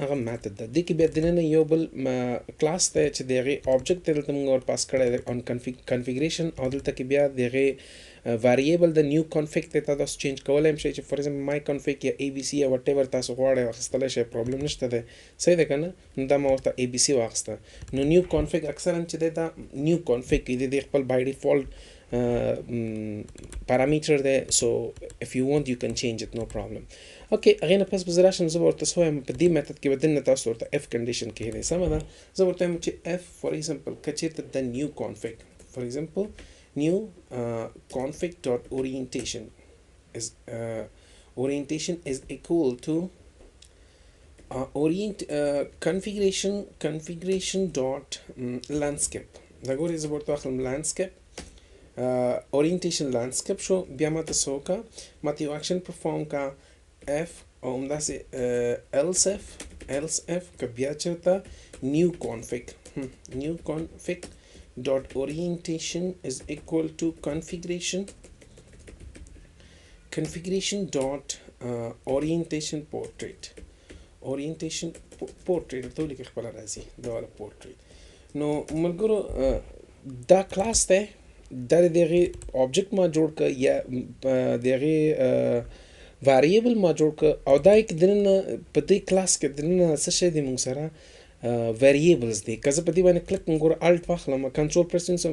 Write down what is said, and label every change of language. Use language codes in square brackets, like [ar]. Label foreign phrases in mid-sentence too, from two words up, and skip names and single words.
[ps] هغه میتھډ ده دې کې بیا دننه یو بل کلاس دی چې د هغې آبجکټ دی دلته موږ ور پاس کړی دی [en] on configuration [ps] او دلته کې بیا د هغې variable د [en] new config [ps] ته تاسو چینج کولای شئ چې [en] for example my config [ps] یا اي بي سي یا وټ ایور تاسو غواړئ واخیستلی شئ پرابلم نشته دی صحیح ده که نه نو دا ما ورته اي بي سي واخیسته نو [en] new config [ps] اکثرا چې دی دا [en] new config [ps] دی د خپل [en] by default parameter there so if you want you can change it no problem okay [ps] هغې نه پس به زه راشم زه به ورته څه وایم په دې میتھډ کې به دننه تاسو ورته [en] if condition [ps] کښې دی سمه ده زه ورته وایم چې [en] if for example [ps] که چېرته د [en] new config for example new config dot orientation is equal to configuration dot landscape [ps] دا ګورې زه به ورته واخلم [en] landscape orientation landscape [ps] شو بیا ما ته څه وکړه ما ته یو [en] action perform [ps] کا f او همداسې else f که بیا چېرته [en] new config dot orientation is equal to configuration dot orientation portrait [ps] ته ولیکئ خپله راځي دا والا portrait نو ملګرو دا کلاس دی دا د هغې آبجکټ ما جوړ کړه یا د هغې واریبل ما جوړ کړه او دا یې دننه په دې کلاس کې دننه څه شی دی موږ سره variables دی که زه په دې باندې کلیک کوم ګوره الټ واخلم [en] control press [ps] کوم